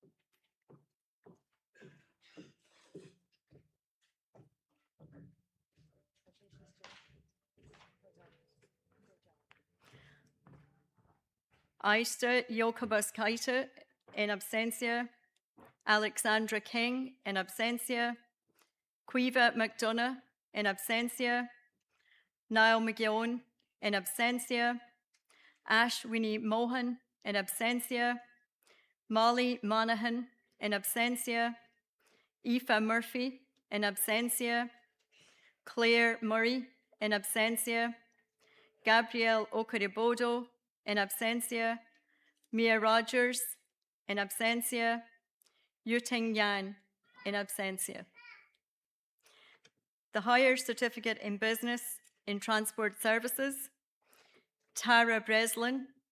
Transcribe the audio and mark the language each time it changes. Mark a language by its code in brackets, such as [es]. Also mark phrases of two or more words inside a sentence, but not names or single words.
[en] Aista Jokabaskaita, [la] in absentia. [en] Alexandra King, [la] in absentia. [en] Quiva McDonough, [la] in absentia. [en] Niall McGeown, [la] in absentia. [en] Ash Winnie Mohan, [la] in absentia. [en] Molly Monaghan, [la] in absentia. [en] Aoife Murphy, [la] in absentia. [en] Claire Murray, [la] in absentia. [en] Gabrielle Okaribodo, [la] in absentia. [en] Mia Rogers, [la] in absentia. [en] Yuting Yan, [la] in absentia. [en] The Higher Certificate in Business in Transport Services, Tara Breslin.